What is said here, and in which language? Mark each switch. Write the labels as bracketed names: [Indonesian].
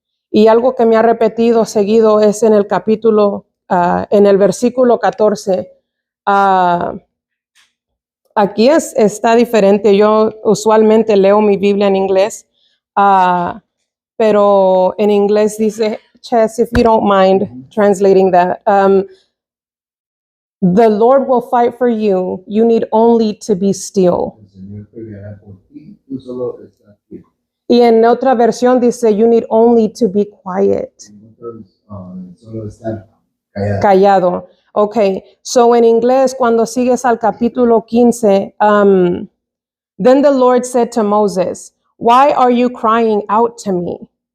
[Spanish] Y algo que me ha repetido seguido es en el capítulo, en el versículo 14. Aquí está diferente. Yo usualmente leo mi Biblia en inglés, pero en inglés dice, [English] Chess, if you don't mind translating that. The Lord will fight for you. You need only to be still. [Spanish] El Señor peleará por ti, tú solo estás quieto. Y en otra versión dice, [English] you need only to be quiet. [Spanish] Solo estar callado. [English] Callado. Okay, so [Spanish] en inglés, cuando sigues al capítulo 15, [English] then the Lord said to Moses, why are you crying out to me?